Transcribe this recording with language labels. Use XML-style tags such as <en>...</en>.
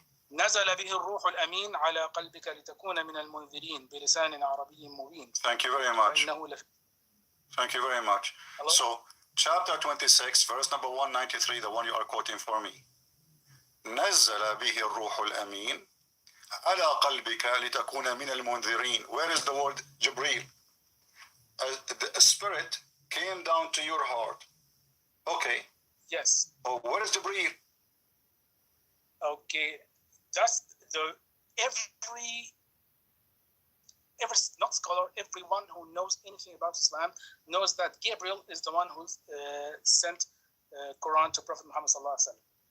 <ar>نزل به الروح الأمين على قلبك لتكون من المنذرين بلسان عربي مبين.</ar> <en>Thank you very much. Thank you very much. Hello? So, chapter 26, verse number 193, the one you are quoting for me.</en> <ar>نزل به الروح الأمين على قلبك لتكون من المنذرين.</ar> <en>Where is the word Jibreel? The spirit came down to your heart. Okay. Yes. Oh, where is Jibreel? Okay. That's every not scholar, everyone who knows anything about Islam knows that Gabriel is the one who sent Quran to Prophet Muhammad sallallahu alaihi wasallam.</en>